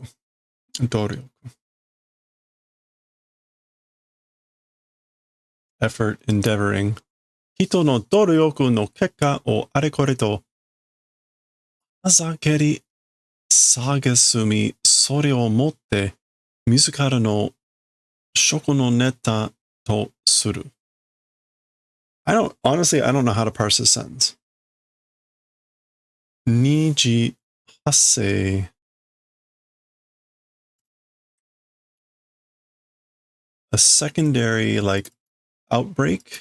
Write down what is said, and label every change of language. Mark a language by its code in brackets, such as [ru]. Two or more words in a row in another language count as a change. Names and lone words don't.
[ja] Doryoku. [en] Effort, endeavoring. [ja] 人の努力の結果をあれこれと嘲り蔑み、それをもって自らの酒肴のネタとする. [en] I don't know how to parse this sentence. [ja] 二次発生. [en] A secondary, like, outbreak?